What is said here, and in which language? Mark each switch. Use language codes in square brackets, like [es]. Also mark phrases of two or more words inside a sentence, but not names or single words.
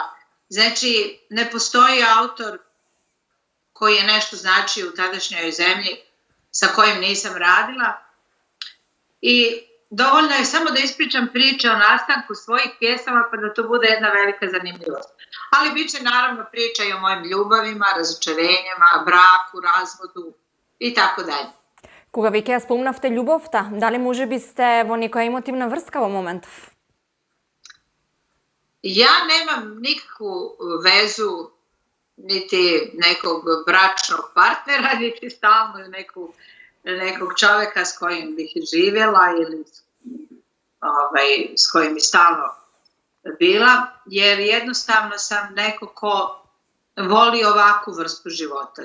[sr] Znači, ne postoji autor koji je nešto značio u tadašnjoj zemlji sa kojim nisam radila. I dovoljno je samo da ispričam priče o nastanku svojih pjesama pa da to bude jedna velika zanimljivost. Ali bit će naravno priča i o mojim ljubavima, razočarenjima, braku, razvodu i tako dalje. [mk] Кога веќе ја спомнавте љубовта, дали може би сте во некоја емотивна врска во моментов? [sr] Ja nemam nikakvu vezu niti nekog bračnog partnera, niti stalno nekog čoveka s kojim bih živjela ili s kojim bi stalno bila, jer jednostavno sam neko ko voli ovakvu vrstu života.